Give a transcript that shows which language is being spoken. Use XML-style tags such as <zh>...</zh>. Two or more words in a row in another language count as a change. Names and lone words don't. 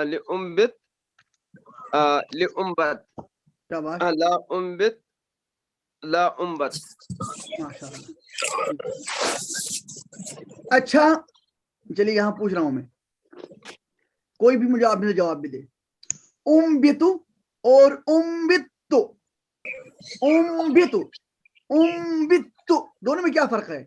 <ar>لأنبت</ar> <hi>شاباش.</hi> <ar>لا انبت لا أنبت.</ar> <hi>माशाल्लाह। अच्छा चलिए यहाँ पूछ रहा हूं मैं, कोई भी मुझे आपने जवाब भी दे। उम्बितु और उम्बितु,</hi> <ar>أنبت أنبت</ar> <hi>दोनों में क्या फर्क है?</hi>